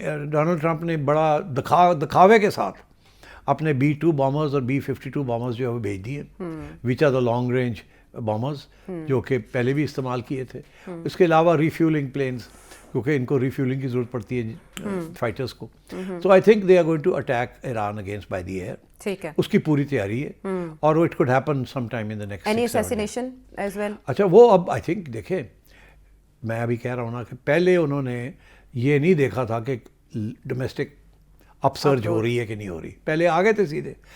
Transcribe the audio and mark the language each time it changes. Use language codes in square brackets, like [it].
[ur] Donald Trump نے بڑا دکھاوے کے ساتھ اپنے B-2 بامرز اور B-52 بامرز جو ہے وہ بھیج دیے, [en] which are the long range bombers, [ur] جو کہ پہلے بھی استعمال کیے تھے. اس کے علاوہ ریفیولنگ پلینز, کیونکہ ان کو ریفیولنگ کی ضرورت پڑتی ہے فائٹرز کو. [en] So I think they are going to attack Iran against by the air. [ur] ٹھیک ہے, اس کی پوری تیاری ہے, [en] اور it could happen some time in the next. Any assassination as well. [ur] اچھا, وہ اب [en] I think [ur] دیکھیں, میں ابھی کہہ رہا ہوں نا کہ پہلے انہوں نے یہ نہیں دیکھا تھا کہ [en] domestic upsurge [ur] ہو رہی ہے کہ نہیں ہو رہی, پہلے آ گئے تھے سیدھے.